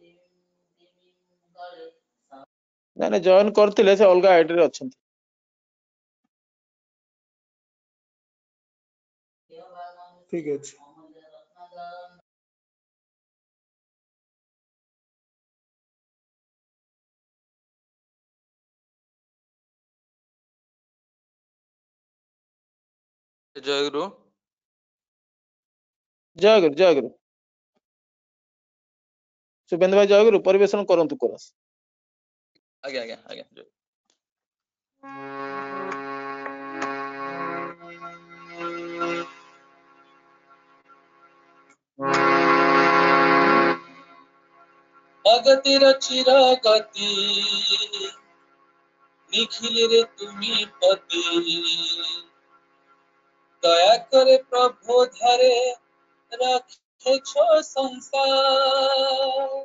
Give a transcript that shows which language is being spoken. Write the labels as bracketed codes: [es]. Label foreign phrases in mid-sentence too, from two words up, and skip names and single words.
[or] ना जॉइन करथिले से अलगा आईडी रे अछंती। ठीक अछि। [hi] जय गुरु। जय गुरु जय गुरु। [or] शुभेन्दु भाई [hi] जय गुरु [or] परिवेशन करंतु कोरस। [hi] आगे आगे आगे जय। [bn] অগতির চিরগতি নিখিল রে তুমি পতি দয়া করে প্রভু ধরে রেখে ছ সংসার।